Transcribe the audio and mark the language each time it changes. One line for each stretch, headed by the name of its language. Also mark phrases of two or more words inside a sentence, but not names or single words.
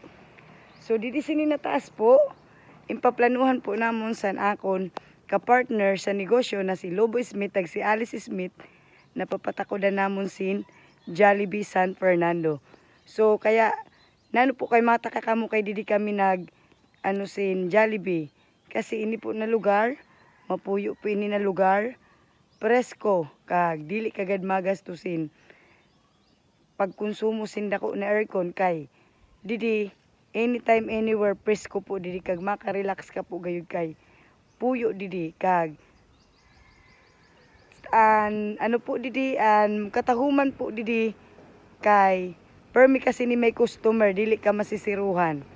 Masbatenyo: So diri sini na taas po impaplanuhan po namon san akon ka-partner sa negosyo na si Lobo Smith tag si Alice Smith na papatakodan namon sin Jollibee San Fernando. So kaya nano po kay mata ka kamo kay didi kami sin Jollibee kasi ini po na lugar mapuyo po ini na lugar, presko kag dili kagad magastusin pagkonsumo sin dako na aircon kay didi anytime anywhere presko po didi kag maka-relax ka po gayud kay puyo didi kag ano po didi katahuman po didi kay permi kasi ni may customer dili ka masisiruhan.